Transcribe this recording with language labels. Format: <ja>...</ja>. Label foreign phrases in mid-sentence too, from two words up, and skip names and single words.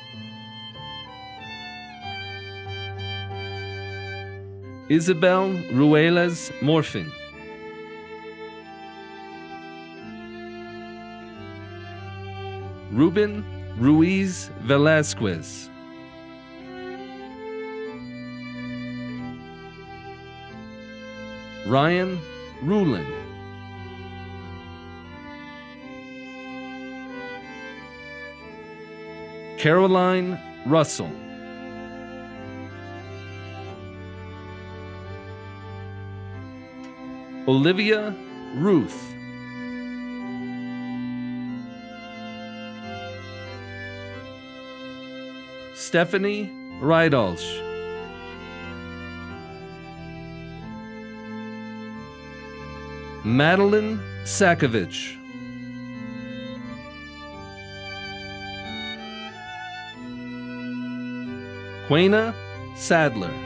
<en>Isabel Ruelas Morfin. Ruben Ruiz Velasquez. Ryan Ruland. Caroline Russell. Olivia Ruth. Stephanie Rydalsh. Madeline Sakovich. Quena Sadler.</en>